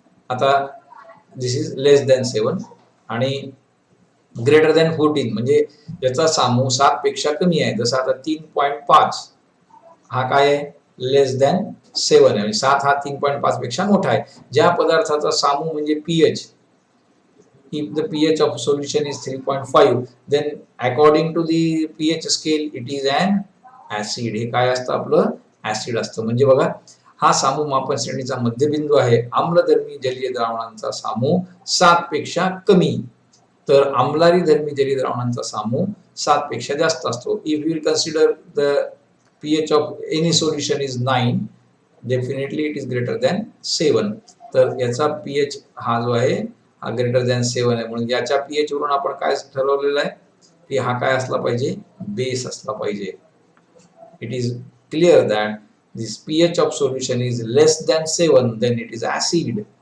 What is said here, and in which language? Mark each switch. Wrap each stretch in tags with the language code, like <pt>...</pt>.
<mr>आता</mr> <en>this is less than 7</en> <mr>आणि</mr> <en>greater than 14</en> <mr>म्हणजे याचा सामू 7 पेक्षा कमी आहे. जसं आता 3.5 हा काय आहे?</mr> <en>less than 7</en> <mr>आहे, आणि 7 हा 3.5 पेक्षा मोठा आहे. ज्या पदार्थाचा सामू म्हणजे pH,</mr> <en>if the pH of solution is 3.5 then according to the pH scale it is an acid.</en> <mr>हे काय असतं? आपलं ऍसिड असतं. म्हणजे बघा, हा सामू मापन श्रेणीचा मध्यबिंदू आहे. आम्लधर्मी जलीय द्रावणांचा सामू 7 पेक्षा कमी, तर आम्लारी धर्मी जलीय द्रावणांचा सामू 7 पेक्षा जास्त असतो.</mr> <en>If you consider the pH of any solution is 9 definitely it is greater than 7.</en> <mr>तर याचा pH हा जो आहे हा</mr> <en>greater than 7</en> <mr>आहे, म्हणून याच्या पीएच वरून आपण काय ठरवलेलं आहे की हा काय असला पाहिजे? बेस असला पाहिजे.</mr> <en>It is clear that this pH of solution is less than 7 then it is acid.</en>